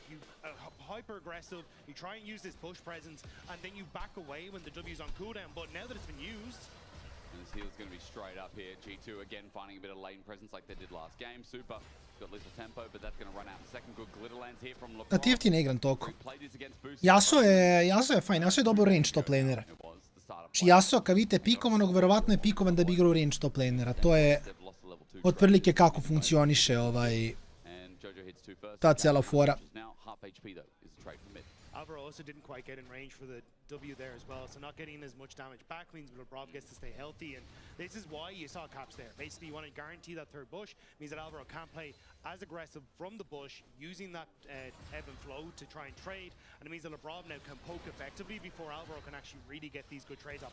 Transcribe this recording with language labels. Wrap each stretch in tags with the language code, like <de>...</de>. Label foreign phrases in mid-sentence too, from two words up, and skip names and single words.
<en>You hyper aggressive, you try and use this push presence, and then you back away when the W's on cooldown. But now that it's been used, and this heal's going to be straight up here. G2 again finding a bit of lane presence like they did last game. Super got little tempo, but that's going to run out in a second. Good Glitterlands here from LeBron.</en> <sr>Da ti ne igram toliko. Yasuo je fajn, Yasuo je dobar</sr> <en>range top</en> <sr>lanera. Znači Yasuo kad vidite pikovanog, verovatno je pikovan da bi igrao</sr> <en>range top</en> <sr>lanera. To je otprilike kako funkcioniše ta cijela fora.</sr> <en>Alvaro also didn't quite get in range for the W there as well, so not getting as much damage back means Labrov gets to stay healthy, and this is why you saw Caps there. Basically, you want to guarantee that third bush, means that Alvaro can't play as aggressive from the bush, using that ebb and flow to try and trade, and it means that Labrov now can poke effectively before Alvaro can actually really get these good trades off.</en>